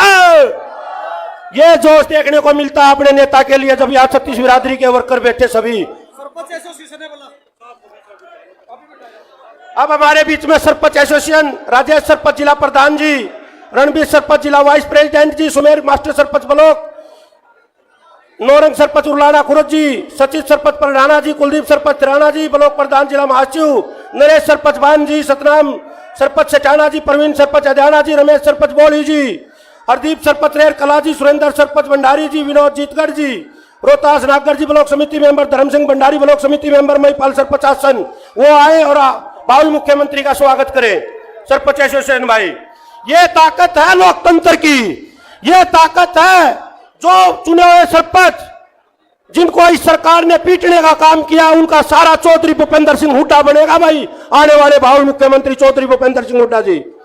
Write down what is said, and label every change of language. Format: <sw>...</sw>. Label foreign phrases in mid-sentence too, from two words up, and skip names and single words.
<hi>ये जोश देखने को मिलता है अपने नेता के लिए जब यहाँ छत्तीस बिरादरी के वर्कर बैठे सभी। अब हमारे बीच में सरपंच एसोसिएशन राजेश सरपंच जिला प्रधान जी, रणबीर सरपंच जिला</hi> <en>vice president</en> <hi>जी, सुमेर मास्टर सरपंच ब्लॉक, नौरंग सरपंच उर्लाना खुरद जी, सचिव सरपंच परराना जी, कुलदीप सरपंच राणा जी, ब्लॉक प्रधान जिला महासचिव नरेश सरपंच बान जी, सतनाम सरपंच सेठाना जी, प्रवीण सरपंच अध्याना जी, रमेश सरपंच बोली जी, हरदीप सरपंच रेर कला जी, सुरेंद्र सरपंच भंडारी जी, विनोद जीतगढ़ जी, रोहतास नागगढ़ जी ब्लॉक समिति मेंबर, धर्म सिंह भंडारी ब्लॉक समिति मेंबर, महिपाल सरपंच आसन वो आए और भावी मुख्यमंत्री का स्वागत करें। सरपंच एसोसिएशन भाई, ये ताकत है लोकतंत्र की, ये ताकत है जो चुने हुए सरपंच जिनको इस सरकार ने पीटने का काम किया, उनका सारा चौधरी भूपेंद्र सिंह हुड्डा बनेगा भाई, आने वाले भावी मुख्यमंत्री चौधरी भूपेंद्र सिंह हुड्डा जी।</hi>